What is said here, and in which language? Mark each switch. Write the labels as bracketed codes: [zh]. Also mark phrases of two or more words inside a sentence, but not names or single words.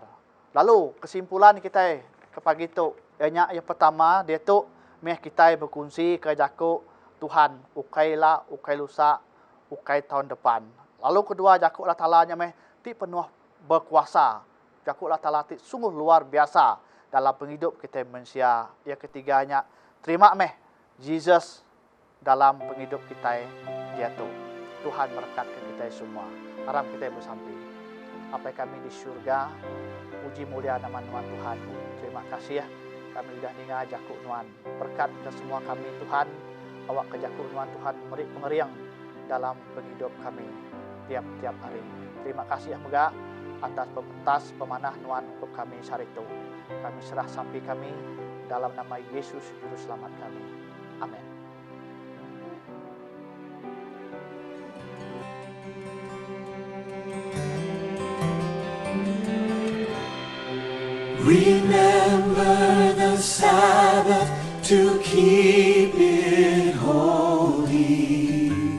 [iba] Lalu kesimpulan kita ke pagi tu yang pertama dia tu meh kita berkongsi ke jakuk Tuhan ukailah ukai lusa ukai [ms] tahun depan. [iba] Lalu kedua jakuk Allah Taala nya meh ti penuh berkuasa. Jakuk Allah Taala ti sungguh [ms] luar biasa [iba] dalam penghidup kita manusia. Yang ketiganya, terima meh Jesus dalam penghidup kita dia tu. [ms] Tuhan berkatkan kita semua. [iba] Harap kita bersampai. Apa kami di syurga, puji mulia nama Tuhan Tuhan. [ms] Terima kasih ya. [iba] Kami sudah ninga jakuk Nuan. Berkat ke semua kami Tuhan. Awak ke jakuk Nuan Tuhan beri pengeriang dalam penghidup kami tiap-tiap hari. Terima kasih ya Mega atas pemanah Nuan untuk kami hari itu. Kami serah sampai kami dalam nama Yesus Juru Selamat kami. Amin. [en] Remember the Sabbath to keep it holy.